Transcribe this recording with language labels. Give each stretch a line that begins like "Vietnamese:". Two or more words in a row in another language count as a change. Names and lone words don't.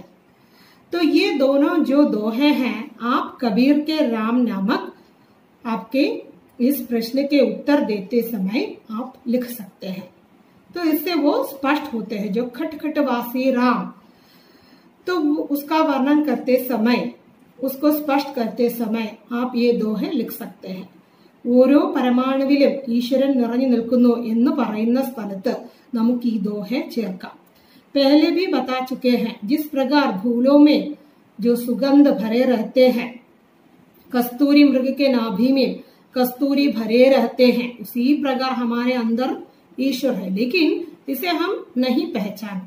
Hindi: तो ये दोनों जो दोहे हैं, आप कबीर के राम नामक आपके इस प्रश्न के उत्तर देते समय आप लिख सकते हैं। तो इससे वो स्पष्ट होते हैं, जो खटखटवासी राम। तो उसका वर्णन करते समय, उसको स्पष्ट करते समय आप ये दोहे लिख सकते हैं।
Malayalam: ഓരോ പരമാണുവിലും ഈശ്വരൻ നിറഞ്ഞു നിൽക്കുന്നു എന്ന് പറയുന്ന സ്ഥലത്ത് നമുക്ക് ഈ दोहे ചേർക്കാം।
Hindi: पहले भी बता चुके हैं, जिस प्रकार फूलों में जो सुगंध भरे रहते हैं, कस्तूरी मृग के नाभि में कस्तूरी भरे रहते हैं, उसी प्रकार हमारे अंदर ईश्वर है, लेकिन इसे हम नहीं पहचानते।